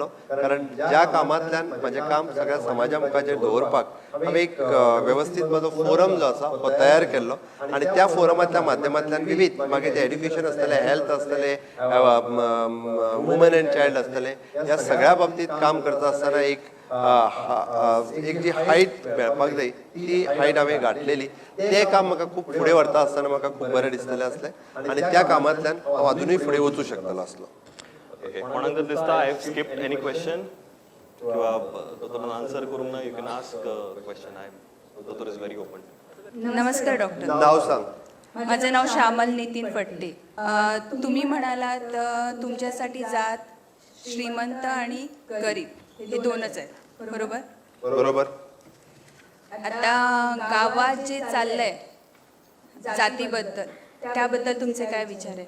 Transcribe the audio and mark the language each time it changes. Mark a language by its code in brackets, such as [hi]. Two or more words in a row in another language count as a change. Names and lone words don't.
[kok] कारण ज्या कामांतल्यान म्हजें काम सगळ्या समाजा मुखाचेर दवरपाक हांवें एक व्यवस्थीत म्हजो फोरम जो आसा तो तयार केल्लो आणि त्या फोरमांतल्या माध्यमांतल्यान विविध मागीर ते एड्युकेशन आसतलें, हेल्थ आसतलें, [en] woman and child [kok] आसतलें, ह्या सगळ्या बाबतींत काम करता आसतना एक जी हायट मेळपाक जाय ती हायट हांवें गाठलेली. तें काम म्हाका खूब फुडें व्हरता आसतना म्हाका खूब बरें दिसतलें आसलें आणि त्या कामांतल्यान हांव अजुनूय फुडें वचूं शकतलो आसलो. कोणाक जर दिसता [en] I have skipped any question [kok] किंवा दोतोरान आन्सर करूंक ना, [en] you can ask question. doctor is very open. [mr] नमस्कार डॉक्टर. नाव सांग. माझं नाव श्यामल नितीन फटते. तुम्ही म्हणालात तुमच्यासाठी जात श्रीमंत आणि गरीब हे दोनच आहेत, बरोबर? बरोबर. आता गावात जे चाललंय जातीबद्दल त्याबद्दल तुमचे काय विचार आहेत?